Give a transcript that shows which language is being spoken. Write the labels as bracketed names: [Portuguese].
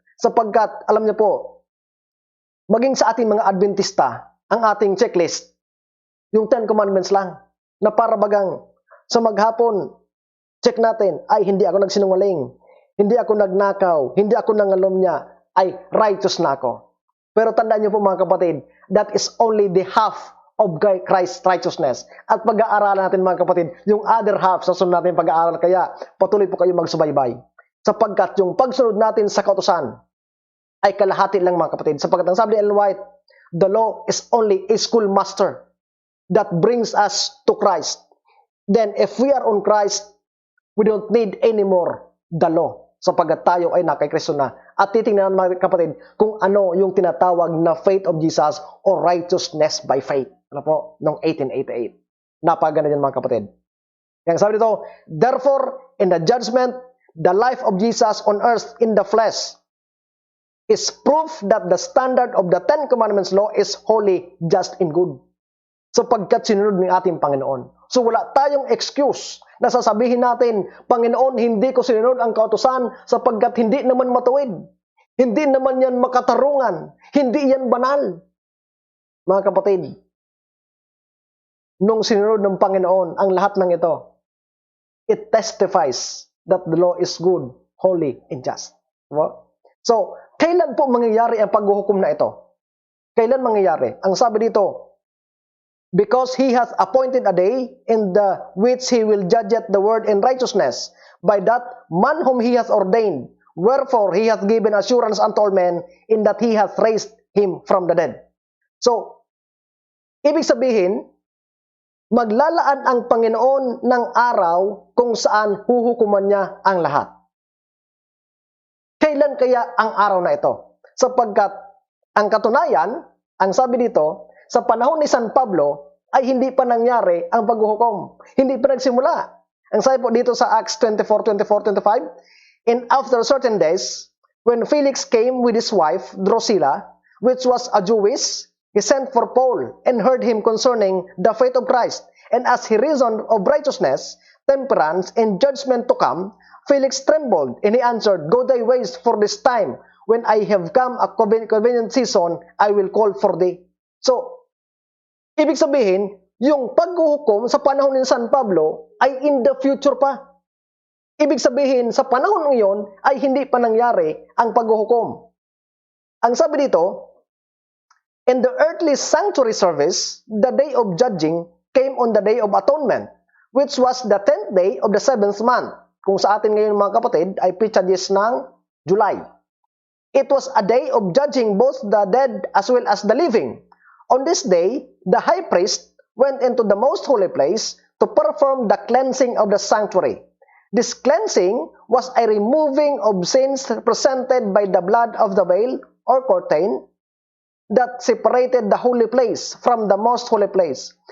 [Filipino] Sapagkat, alam niyo po, maging sa ating mga Adventista, ang ating checklist, yung 10 commandments lang, na para bagang sa maghapon, check natin, ay hindi ako nagsinungaling, hindi ako nagnakaw, hindi ako nangalomnya, ay righteous na ako. Pero tandaan niyo po mga kapatid, [English] that is only the half of Christ's righteousness. [Filipino] At pag-aaralan natin mga kapatid, yung other half sa sunod natin pag-aaral, kaya patuloy po kayo magsubaybay. Sapagkat yung pagsunod natin sa kautusan ay kalahati lang mga kapatid. Sapagkat ang sabi ni [English] Ellen White, the law is only a schoolmaster that brings us to Christ. Then if we are on Christ, we don't need anymore the law. [Filipino] Sapagkat tayo ay nakay Kristo na. At titingnan mga kapatid kung ano yung tinatawag na [English] faith of Jesus or righteousness by faith. [Filipino] Ano po? Noong 1888. Napaganda yan mga kapatid. Yang sabi dito, [English] therefore, in the judgment, the life of Jesus on earth in the flesh is proof that the standard of the 10 Commandments law is holy, just, and good. [Filipino] Sapagkat sinunod ng ating Panginoon. So wala tayong excuse na sasabihin natin, Panginoon, hindi ko sinunod ang kautusan sapagkat hindi naman matuwid. Hindi naman yan makatarungan. Hindi yan banal. Mga kapatid, nung sinunod ng Panginoon ang lahat ng ito, [English] it testifies that the law is good, holy, and just. [Filipino] So, kailan po mangyayari ang paghuhukom na ito? Kailan mangyayari? Ang sabi dito, [English] because he hath appointed a day in the which he will judge the world in righteousness by that man whom he hath ordained. Wherefore he hath given assurance unto all men in that he hath raised him from the dead. [Filipino] So, ibig sabihin, maglalaan ang Panginoon ng araw kung saan huhukuman niya ang lahat. Kailan kaya ang araw na ito? Sapagkat ang katunayan, ang sabi dito, sa panahon ni San Pablo ay hindi pa nangyari ang paghuhukom. Hindi pa nagsimula. Ang sabi po dito sa Acts 24:24-25, [English] and after certain days, when Felix came with his wife, Drusilla, which was a Jewess, he sent for Paul and heard him concerning the faith of Christ. And as he reasoned of righteousness, temperance, and judgment to come, Felix trembled, and he answered, Go thy ways, for this time, when I have come a convenient season, I will call for thee. [Filipino] So, ibig sabihin, yung paghuhukom sa panahon ni San Pablo ay [English] in the future [Filipino] pa. Ibig sabihin, sa panahon ngayon ay hindi pa nangyari ang paghuhukom. Ang sabi dito, [English] in the earthly sanctuary service, the day of judging came on the day of atonement, which was the 10th day of the 7th month. [Filipino] Kung sa atin ngayon mga kapatid, ay Pichadis ng July. [English] It was a day of judging both the dead as well as the living. On this day, the high priest went into the most holy place to perform the cleansing of the sanctuary. This cleansing was a removing of sins represented by the blood of the veil or curtain that separated the holy place from the most holy place.